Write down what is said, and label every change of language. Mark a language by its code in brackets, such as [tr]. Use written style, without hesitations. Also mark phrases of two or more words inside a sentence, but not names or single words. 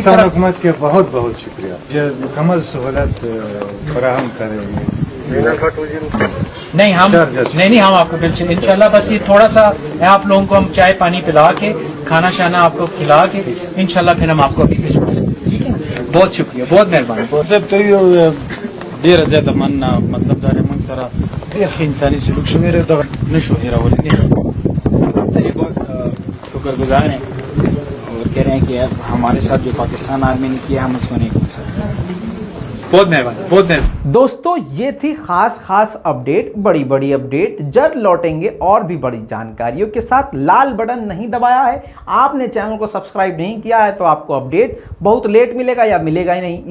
[ur] حکومت کے بہت بہت شکریہ جو مکمل سہولت فراہم کریں گے. نہیں ہم آپکو بالکل انشاءاللہ، بس یہ تھوڑا سا آپ لوگوں کو ہم چائے پانی پلا کے، کھانا شانا آپکو کھلا کے انشاءاللہ پھر ہم آپکو ابھی بھجوائیں گے. ٹھیک ہے، بہت شکریہ، بہت مہربانی. [ps] ډیره زیاته مننه، مطلب دا موږ سره ډیر ښه انساني سلوک شوی دی، دغه نشو هیرولی دی। [ur] بہت شکرگزار ہیں اور کہہ رہے ہیں کہ ہمارے ساتھ جو پاکستان آرمی نے کیا ہم اسکو نہیں بھول سکتے. بہت مہربانی، بہت مہربانی. دوستو یہ تھی خاص اپڈیٹ، بڑی اپڈیٹ. جلد لوٹیں گے اور بھی بڑی جانکاریوں کے ساتھ۔ لال بٹن نہیں دبایا ہے، آپنے چینل کو سبسکرائب نہیں کیا ہے تو آپکو اپڈیٹ بہت لیٹ ملے گا یا ملے گا ہی نہیں.